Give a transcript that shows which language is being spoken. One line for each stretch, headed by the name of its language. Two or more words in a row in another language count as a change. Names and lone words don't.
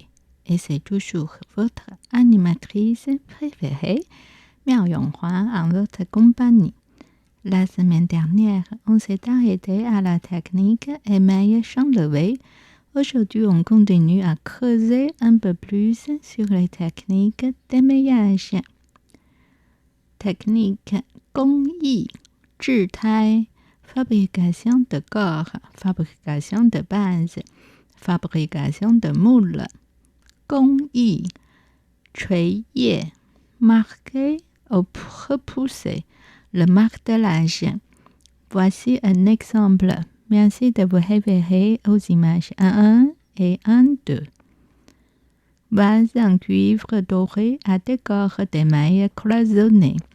French: Et c'est toujours votre animatrice préférée, Miao Yonghua, en votre compagnie. La semaine dernière, on s'est arrêté à la technique émail champ-levé. Aujourd'hui, on continue à creuser un peu plus sur les techniques d'émaillage. Technique
Chinese: 工艺制胎
French: fabrication de corps, fabrication de base, fabrication de moule.
Chinese: 工艺锤叶
French: marquer ou repousser, le martelage. Voici un exemple. Merci de vous référer aux images 1.1 et 1.2. Vase en cuivre doré à décor d'émail cloisonné.